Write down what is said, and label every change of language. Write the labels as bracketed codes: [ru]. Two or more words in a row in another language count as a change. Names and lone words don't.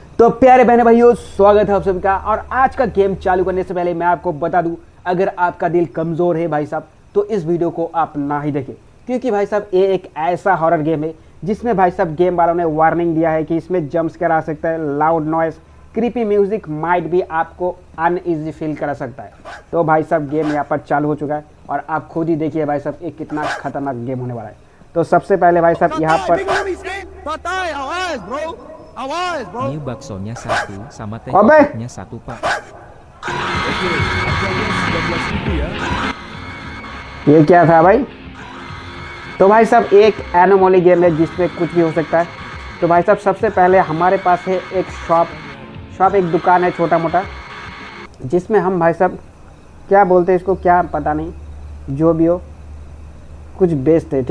[hi] तो प्यारे बहने भाइयों, स्वागत है आप सभी का। और आज का गेम चालू करने से पहले मैं आपको बता दूं, अगर आपका दिल कमज़ोर है भाई साहब तो इस वीडियो को आप ना ही देखें, क्योंकि भाई साहब ये एक ऐसा [en] horror game [hi] है जिसमें भाई साहब गेम वालों ने वार्निंग दिया है कि इसमें जंप्स करा सकता है, [en] loud noise, creepy music might [hi] भी आपको [en] uneasy feel [hi] करा सकता है। तो भाई साहब गेम यहाँ पर चालू हो चुका है और आप खुद ही देखिए भाई साहब ये कितना खतरनाक गेम होने वाला है। तो सबसे पहले भाई साहब यहाँ पर [id] Ini baksonya satu sama teh Obe. kopinya satu, Pak. Oke, harganya 19.000 ya. [hi] ये क्या था भाई? तो भाई साहब एक [en] anomaly game [hi] है जिसमें कुछ भी हो सकता है। तो भाई साहब सबसे पहले हमारे पास है एक शॉप एक दुकान है छोटा मोटा, जिसमें हम भाई साहब क्या बोलते हैं इसको, क्या पता नहीं, जो भी हो कुछ बेचते हैं।